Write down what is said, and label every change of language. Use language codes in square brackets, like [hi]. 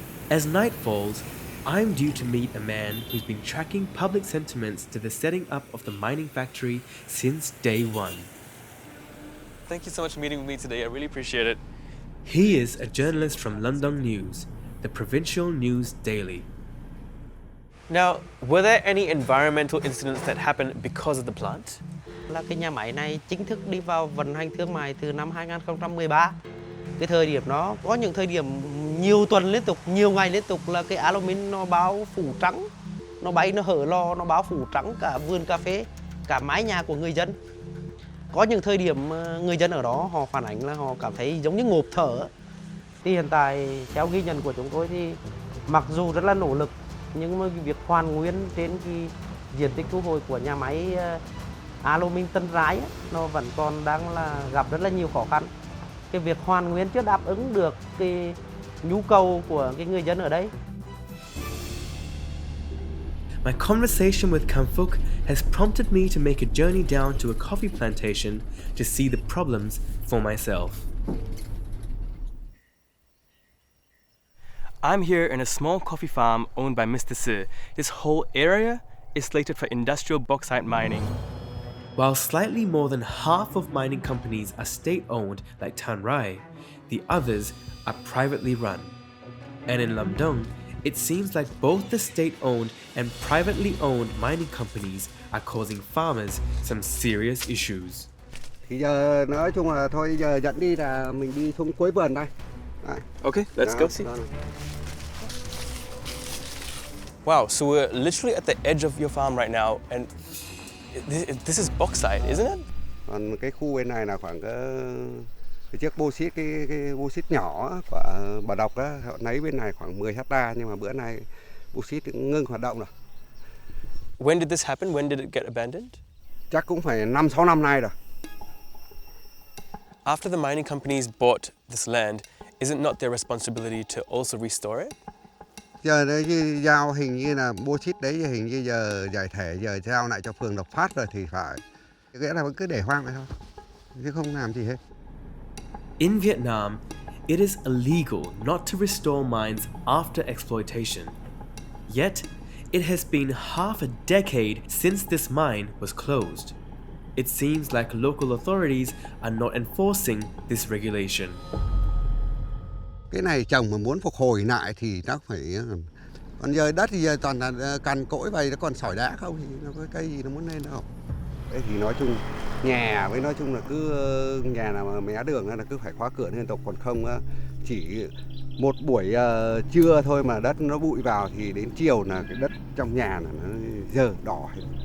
[en] As night falls, I'm due to meet a man who's been tracking public sentiments to the setting up of the mining factory since day one. Thank you so much for meeting with me today. I really appreciate it. He is a journalist from Lâm Dong News, the provincial news daily. Now, were there any environmental incidents that happened because of the plant? [vi] Là cái nhà máy này chính thức đi vào vận hành thương mại từ năm 2013. Cái thời điểm nó có những thời điểm nhiều tuần liên tục, nhiều ngày liên tục là cái alumin nó bao phủ trắng, nó bay, nó hở lò, nó bao phủ trắng cả vườn cà phê, cả mái nhà của người dân. Có những thời điểm người dân ở đó họ phản ánh là họ cảm thấy giống như ngộp thở. Thì hiện tại theo ghi nhận của chúng tôi thì mặc dù rất là nỗ lực nhưng mà việc hoàn nguyên trên cái diện tích thu hồi của nhà máy alumin Tân Rái nó vẫn còn đang là gặp rất là nhiều khó khăn. Cái việc hoàn nguyên chưa đáp ứng được cái nhu cầu của cái người dân ở đây. [en] My conversation with Kamphuk has prompted me to make a journey down to a coffee plantation to see the problems for myself. I'm here in a small coffee farm owned by Mr. Si. This whole area is slated for industrial bauxite mining. While slightly more than half of mining companies are state-owned like Than Rai, the others are privately run. And in Lam Dong, it seems like both the state-owned and privately owned mining companies are causing farmers some serious issues. [vi] Thì giờ nói chung là thôi giờ dẫn đi là mình đi xuống cuối vườn đây. Đấy. [en] Okay, let's go see. Wow, so we're literally at the edge of your farm right now, and this is bauxite, isn't it? [vi] Còn cái khu bên này là khoảng cái chiếc bauxite, cái bauxite nhỏ của Bà Đọc đó, họ lấy bên này khoảng 10 hecta, nhưng mà bữa nay bauxite ngưng hoạt động rồi. [en] When did this happen? When did it get abandoned? [vi] Chắc cũng phải 5-6 năm nay rồi. [en] After the mining companies bought this land, is it not their responsibility to also restore it? [vi] Giờ đấy giao hình như là bauxite đấy hình như giờ giải thể, giờ giao lại cho phường Lộc Phát rồi thì phải. Nghĩa là vẫn cứ để hoang vậy thôi, chứ không làm gì hết. [en] In Vietnam, it is illegal not to restore mines after exploitation. Yet, it has been half a decade since this mine was closed. It seems like local authorities are not enforcing this regulation. [vi] Cái này trồng mà muốn phục hồi lại thì nó phải... Còn giờ đất thì giờ toàn là cằn cỗi vậy, nó còn sỏi đá không thì nó có cây gì nó muốn lên đâu. Đấy thì nói chung nhà với nói chung là cứ nhà nào mà mé đường là cứ phải khóa cửa liên tục, còn không chỉ một buổi trưa thôi mà đất nó bụi vào thì đến chiều là cái đất trong nhà là nó dơ đỏ hết.